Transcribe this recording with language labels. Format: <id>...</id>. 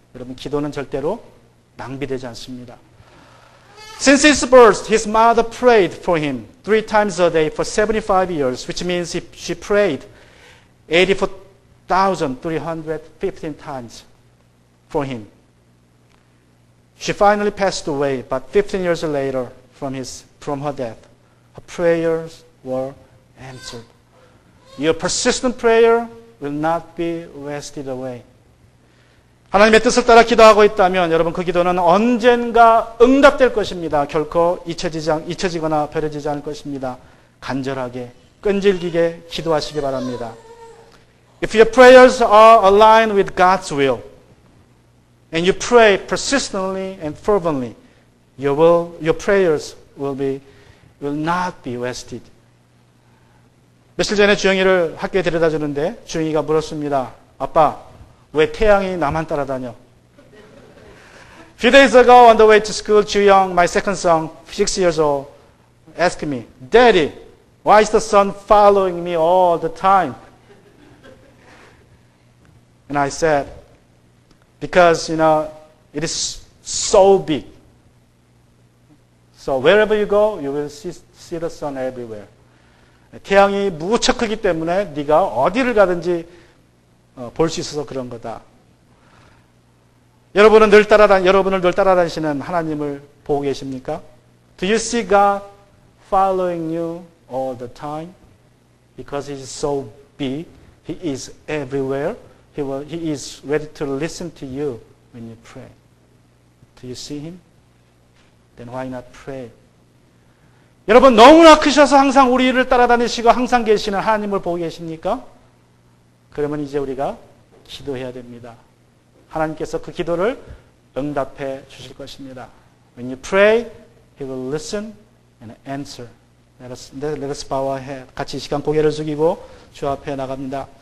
<ko>여러분, 기도는 절대로 낭비되지 않습니다.</ko> <en>Since his birth, his mother prayed for him 3 times a day for 75 years, which means she prayed 84,315 times for him. She finally passed away, but 15 years later from her death, her prayers were answered. Your persistent prayer will not be wasted away.</en> <ko>하나님의 뜻을 따라 기도하고 있다면 여러분 그 기도는 언젠가 응답될 것입니다. 결코 잊혀지거나 버려지지 않을 것입니다. 간절하게 끈질기게 기도하시기 바랍니다.</ko> <en>If your prayers are aligned with God's will and you pray persistently and fervently, your prayers will not be wasted.</en> <ko>며칠 전에 주영이를 학교에 데려다 주는데 주영이가 물었습니다. 아빠, 왜 태양이 나만 따라다녀?</ko> <en>Few days ago on the way to school, 주영, my second son, 6 years old, asked me, Daddy, why is the sun following me all the time? And I said, because, it is so big. So wherever you go, you will see the sun everywhere.</en> <ko>태양이 무척 크기 때문에 네가 어디를 가든지 볼 수 있어서 그런 거다. 여러분을 늘 따라다니시는 하나님을 보고 계십니까?</ko> <en>Do you see God following you all the time? Because He is so big, He is everywhere. He is ready to listen to you when you pray. Do you see Him? Then why not pray?</en> <ko>여러분 너무나 크셔서 항상 우리를 따라다니시고 항상 계시는 하나님을 보고 계십니까? 그러면 이제 우리가 기도해야 됩니다. 하나님께서 그 기도를 응답해 주실 것입니다.</ko> <en>When you pray, He will listen and answer. Let us bow our head.</en> <ko>같이 이 시간 고개를 숙이고 주 앞에 나갑니다.</ko>